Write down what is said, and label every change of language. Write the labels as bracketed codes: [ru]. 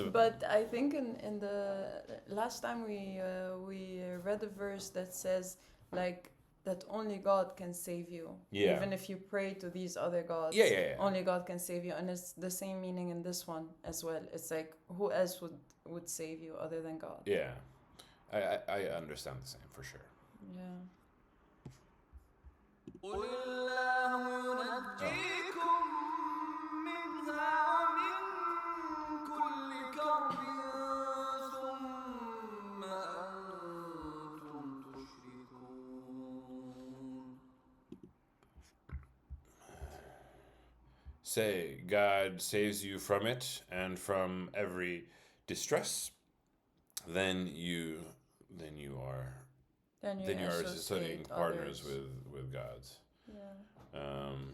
[en] But I think in the last time we read a verse that says like that only God can save you. Yeah. Even if you pray to these other gods. Yeah. Only God can save you, and it's the same meaning in this one as well. It's like who else would save you other than God? Yeah, I understand the same for sure. Yeah. [ar] قل الله ينجيكم منها ومن كل كرب ثم أنتم تشركون. [en] Say, God saves you from it and from every distress, then you are associating partners with gods. Yeah.